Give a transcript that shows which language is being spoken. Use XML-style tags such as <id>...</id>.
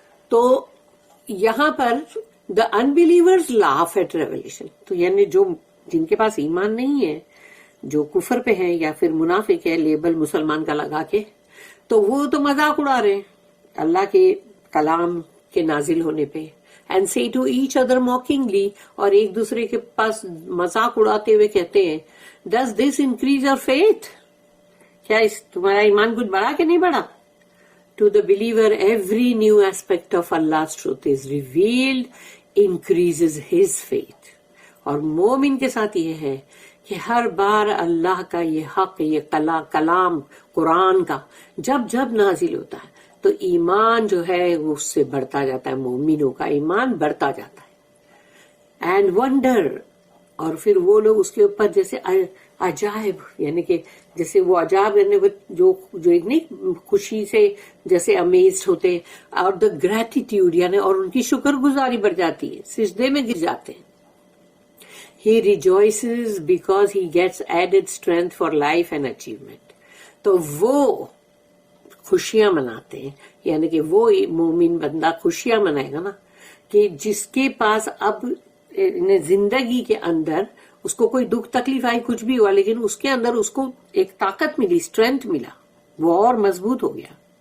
<ur>تو یہاں پر</ur> <en>the unbelievers laugh at revelation,</en> <ur>تو یعنی جو جن کے پاس ایمان نہیں ہے، جو کفر پہ ہیں یا پھر منافق ہے لیبل مسلمان کا لگا کے، تو وہ تو مذاق اڑا رہے ہیں اللہ کے کلام کے نازل ہونے پہ. And</ur> <en>say to each other mockingly،</en> <ur>اور ایک دوسرے کے پاس مذاق اڑاتے ہوئے کہتے ہیں</ur> <en>does this increase your faith،</en> <ur>کیا اس تمہارا ایمان کچھ بڑھا کہ نہیں بڑھا.</ur> <en>To the believer every new aspect of Allah's truth is revealed increases his faith.</en> <ur>اور مومن کے ساتھ یہ ہے کہ ہر بار اللہ کا یہ حق، یہ کلام قرآن کا جب جب نازل ہوتا ہے تو ایمان جو ہے وہ اس سے بڑھتا جاتا ہے، مومنوں کا ایمان بڑھتا جاتا ہے.</ur> <en>and wonder,</en> <ur>اور پھر وہ لوگ اس کے اوپر جیسے عجائب، یعنی کہ جیسے وہ عجائب یعنی جو ایک نہیں خوشی سے جیسے امیزڈ ہوتے، اور دا گریٹیٹیوڈ یعنی اور ان کی شکر گزاری بڑھ جاتی ہے، سجدے میں گر جاتے ہیں.</ur> <en>He rejoices because he gets added strength for life and achievement.</en> <ur>تو وہ خوشیاں مناتے ہیں، یعنی کہ وہ مومن بندہ خوشیاں منائے گا نا، کہ جس کے پاس اب زندگی کے اندر اس کو کوئی دکھ تکلیف آئی، کچھ بھی ہوا، لیکن اس کے اندر اس کو ایک طاقت ملی، اسٹرینتھ ملا، وہ اور مضبوط ہو گیا.</ur>